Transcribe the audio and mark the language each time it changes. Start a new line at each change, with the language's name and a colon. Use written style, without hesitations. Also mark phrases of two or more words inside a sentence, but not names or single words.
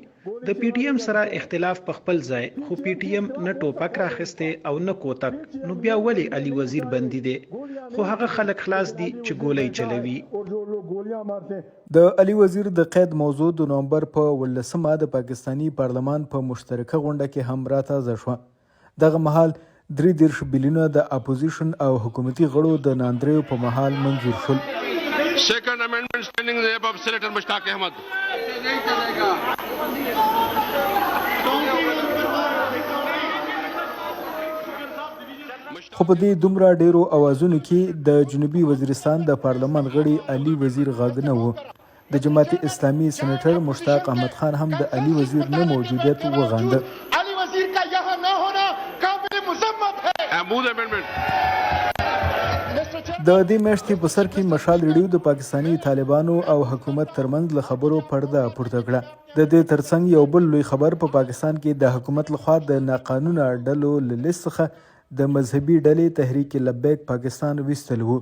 Pashto: د پی ټی ایم سره اختلاف په خپل ځای خو پی ټی ایم نه ټوپک راخسته او نه کوتک نو بیا ولی علي وزیر بندي دي خو هغه خلک خلاص دي چې ګولۍ چلوي. د علي وزیر د قید موضوع د نومبر په 18 د پاکستانی پارلمان په مشترکه غونډه کې هم راتازه شوه. دغه مهال 3 بلیونه د اپوزیشن او حکومتي غړو د ناندریو په مهال منظور شول.
English: Second amendment standing in the above Senator Mushtaq Ahmed.
Pashto: خو په دې دومره ډیرو اوازونو کې د جنوبي وزیرستان د پارلمان غړي علي وزیر غږ نه و. د جماعت اسلامي سېنیټر مشتاق احمد خان هم د علي وزیر نه موجودیت وغانده.
Urdu: علي وزیر کا یہاں نہ ہونا قابل مذمت ہے.
Pashto: د دې میاشتې په سر کې مشال ریډیو د پاکستانی طالبانو او حکومت ترمنځ له خبرو پرده پورته کړه. د دې ترڅنګ یو بل لوی خبر په پاکستان کې د حکومت لخوا د ناقانونه ډلو له لیست څخه د مذهبي ډلې تحریک لبیک پاکستان ویستل و.